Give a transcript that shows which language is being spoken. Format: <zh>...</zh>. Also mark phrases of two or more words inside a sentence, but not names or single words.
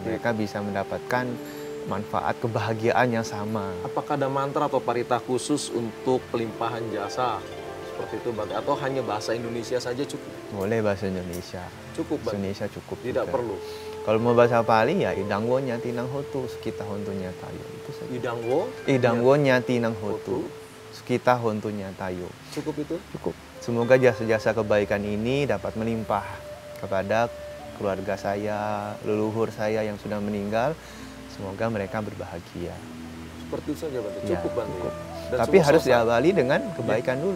<id>Mereka bisa mendapatkan manfaat kebahagiaan yang sama. Apakah ada mantra atau parita khusus untuk pelimpahan jasa? Seperti itu, Bante. Atau hanya bahasa Indonesia saja cukup? Boleh bahasa Indonesia. Cukup, Bahasa Bante. Indonesia cukup. Tidak juga. perlu. Kalau mau bahasa Pali ya</id> <pi>idangwo nyati nang hotu, sekita hontu nyatayo.</pi> <id>Itu saja.</id> <pi>Idangwo? Idangwo nyati nang Hotu. hotu, sekita hontu nyatayo.</pi> <id>Cukup itu? Cukup. Semoga jasa-jasa kebaikan ini dapat melimpah kepada keluarga saya, leluhur saya yang sudah meninggal. Semoga mereka berbahagia. Seperti itu saja, Bante. Ya, Cukup, Bante. cukup. Dan Tapi semua harus selesai. diawali dengan kebaikan dulu.</id>